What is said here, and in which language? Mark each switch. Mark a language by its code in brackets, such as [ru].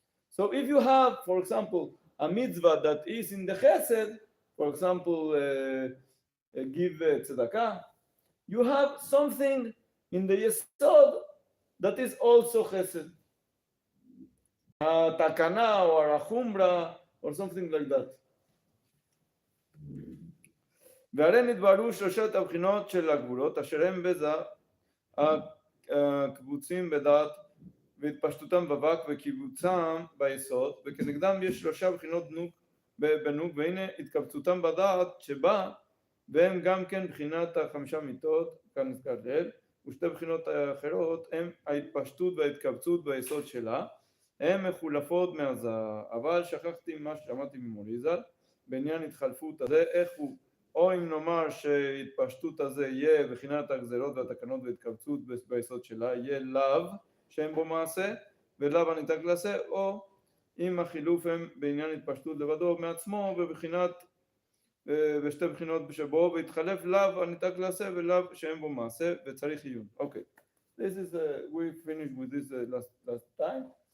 [en] So if you have, for example, a mitzvah that is in the chesed, for example, give tzedakah, you have something in the yesod that is also chesed. [he] התקנה או הרחומרה [en] or something like that. [he] והרי נתבררו שלושת הבחינות של הגבולות אשר הם בזה הקבוצים בדעת והתפשטותם בבק וקיבוצם ביסוד, וכנגדם יש שלושה בחינות בנוק, והנה התקבצותם בדעת שבה, והם גם כן בחינת החמישה מיתות כאן נזכר לעיל, ושתי בחינות האחרות הם ההתפשטות וההתקבצות ביסוד שלה, הן מחולפות מהזה. אבל שכחתי מה שאמרתי ממורי ז"ל בעניין התחלפות הזה, איך הוא, או אם נאמר שהתפשטות הזה יהיה בחינת הגזרות והתקנות והתקבצות ביסוד שלה, יהיה לאו שאין בו מעשה ולאו הניתק לעשה, או אם החילוף הם בעניין התפשטות לבדו מעצמו ובחינת ושתי בחינות שבו והתחלף לאו הניתק לעשה ולאו שאין בו מעשה וצריך עיון. [en] אוקיי, this is we finished with this last time.